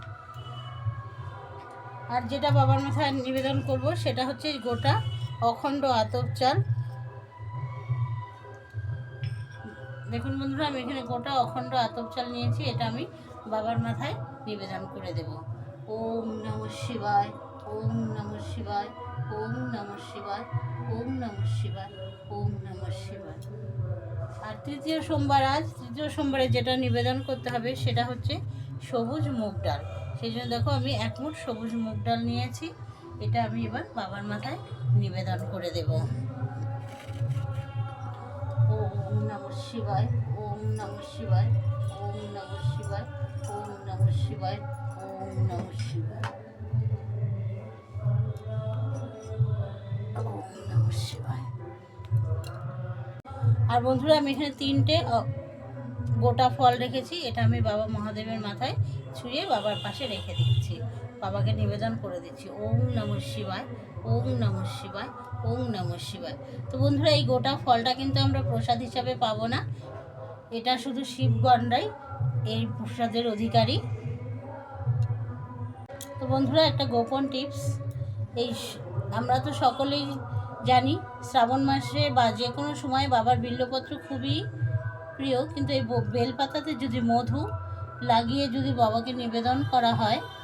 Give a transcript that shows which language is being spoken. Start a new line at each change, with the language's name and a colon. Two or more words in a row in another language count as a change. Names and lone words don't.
Bangla: আর যেটা বাবার মাথায় নিবেদন করব সেটা হচ্ছে গোটা অখণ্ড আতপ চাল। দেখুন বন্ধুরা, আমি এখানে গোটা অখণ্ড আতপ চাল নিয়েছি, এটা আমি বাবার মাথায় নিবেদন করে দেব।
Sanskrit: ওম নমঃ শিবায়, ওম নমঃ শিবায়, ওম নমঃ শিবায়, ওম নমঃ শিবায়, ওম নমঃ শিবায়।
Bangla: আর তৃতীয় সোমবারে যেটা নিবেদন করতে হবে সেটা হচ্ছে সবুজ মুগ ডাল। সেই জন্য দেখো আমি 1 মুঠ সবুজ মুগ ডাল নিয়েছি, এটা আমি এবার বাবার মাথায় নিবেদন করে দেব।
Sanskrit: ওম নমঃ শিবায়, ওম নমঃ শিবায়, ওম নমঃ শিবায়, ওম নমঃ শিবায়, ওম নমঃ শিবায়, ওম নমঃ শিবায়।
Bangla: আর বন্ধুরা, আমি এখানে 3টে গোটা ফল রেখেছি, এটা আমি বাবা মহাদেবের মাথায় ছুঁয়ে বাবার পাশে রেখে দিচ্ছি, বাবাকে নিবেদন করে দিচ্ছি।
Sanskrit: ওম নমঃ শিবায়, ওম নমঃ শিবায়, ওম নমঃ শিবায়।
Bangla: তো বন্ধুরা, এই গোটা ফলটা কিন্তু আমরা প্রসাদ হিসাবে পাবো না, এটা শুধু শিবগণরাই এই প্রসাদের অধিকারী। তো বন্ধুরা, একটা গোপন টিপস, আমরা তো সকলেই জানি শ্রাবণ মাসে বা যে কোনো সময় বাবার বিল্বপত্র খুবই প্রিয়, কিন্তু এই বেলপাতাতে যদি মধু লাগিয়ে যদি বাবাকে নিবেদন করা হয়,